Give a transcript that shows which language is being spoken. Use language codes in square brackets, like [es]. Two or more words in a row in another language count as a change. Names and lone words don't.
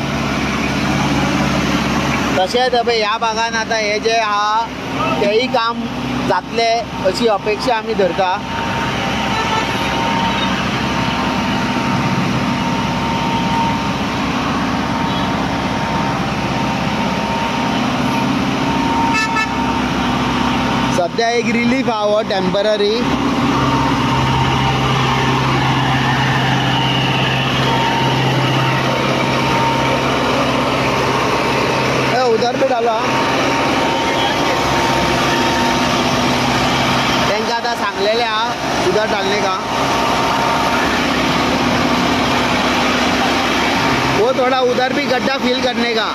[kok] तशेंच ह्या भागान आतां हे जे आहा तेही काम जातले अशी अपेक्षा आमी धरता। सध्या एक रिलीफ आहा हो टेम्पररी। [hi] उधर पे डाला [kok] तेंका आतां सांगलेले आहा [hi] उधर डालने का। वो थोड़ा उधर भी गड्ढा फिल करने का।